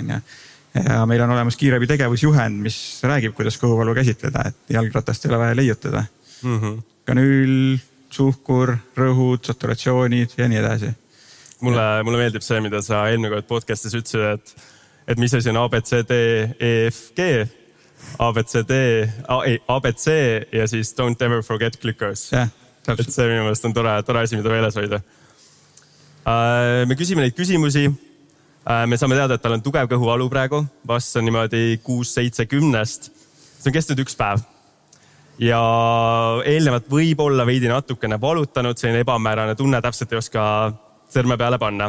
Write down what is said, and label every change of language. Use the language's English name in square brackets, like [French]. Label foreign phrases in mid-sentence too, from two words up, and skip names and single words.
[Estonian] Ja meil on olemas kiirabi tegevusjuhend, mis räägib, kuidas kõhuvalu käsitleda, et jalgratast ei ole vaja leiutada. Kanüül, suhkur, rõhud, saturatsioonid ja nii edasi. Mulle meeldib see, mida sa eelmine kord podcastis ütlesid, et mis asi on ABCD, EFG, ABC ja siis [English] don't ever forget glucose. [Estonian] Et see minu meelest on tore asi, mida meeles hoida. Me küsime neid küsimusi. Me saame teada, et tal on tugev kõhuvalu praegu. Vast on niimoodi 6-7-10. See on kestnud 1 päev. Ja eelnevalt võib olla veidi natukene valutanud, selline ebamäärane tunne, täpselt ei oska sõrme peale panna.